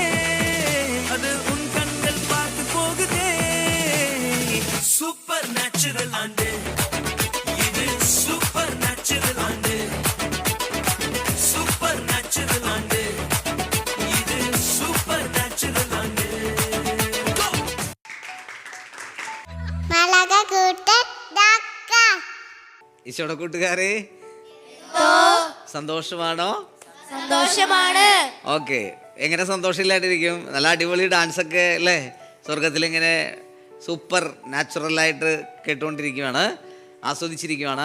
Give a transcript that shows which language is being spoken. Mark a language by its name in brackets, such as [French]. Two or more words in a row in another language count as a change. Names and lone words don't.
[Tamil] அது உன் கண்கள் பார்த்து போகுதே. [English] super natural [Tamil] ஆண்டு இது, [English] super natural [Tamil] ஆண்டு. [English] super natural [Tamil] ஆண்டு இது, [English] super natural [Tamil] ஆண்டு. മലക കൂട്ട് ഡാക്ക. [Malayalam] ഈശോയുടെ കൂട്ടുകാരെ സന്തോഷമാണോ? സന്തോഷമാണ്. ഓക്കെ, എങ്ങനെ സന്തോഷമില്ലാണ്ടിരിക്കും? നല്ല അടിപൊളി ഡാൻസ് ഒക്കെ അല്ലേ സ്വർഗത്തിൽ ഇങ്ങനെ സൂപ്പർ നാച്ചുറലായിട്ട് കേട്ടുകൊണ്ടിരിക്കുകയാണ്, ആസ്വദിച്ചിരിക്കുകയാണ്.